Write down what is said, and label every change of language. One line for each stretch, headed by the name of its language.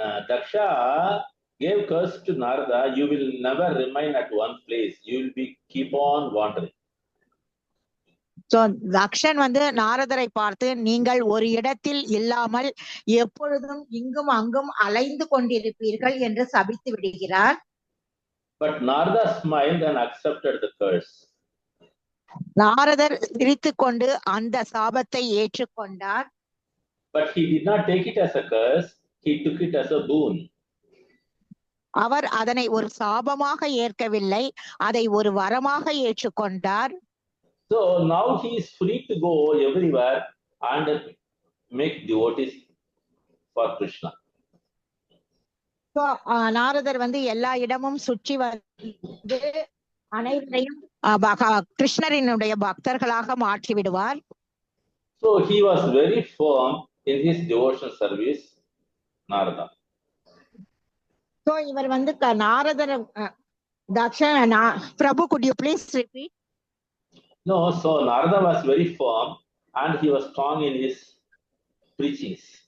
English: Daksha gave curse to Narada, you will never remain at one place. You will be keep on wandering.
Tamil: So Dakshan வந்து நாரதரை பார்த்து நீங்கள் ஒரு இடத்தில் இல்லாமல் எப்பொழுதும் இங்கும் அங்கும் அலைந்து கொண்டிருப்பீர்கள் என்று சபித்து விடுகிறார்.
English: But Narada smiled and accepted the curse.
Tamil: நாரதர் சிரித்துக் கொண்டு அந்த சாபத்தை ஏற்றுக்கொண்டார்.
English: But he did not take it as a curse, he took it as a boon.
Tamil: அவர் அதனை ஒரு சாபமாக ஏற்கவில்லை, அதை ஒரு வரமாக ஏற்றுக்கொண்டார்.
English: So now he is free to go everywhere and make devotees for Krishna.
Tamil: So நாரதர் வந்து எல்லா இடமும் சுற்றி வந்து அனைவரையும் கிருஷ்ணரினுடைய பக்தர்களாக மாற்றி விடுவார்.
English: So he was very firm in his devotion service, Narada.
Tamil: So இவர் வந்து நாரதர் தக்ஷன் பிரபு,
English: could you please repeat? No, so Narada was very firm and he was strong in his preachings.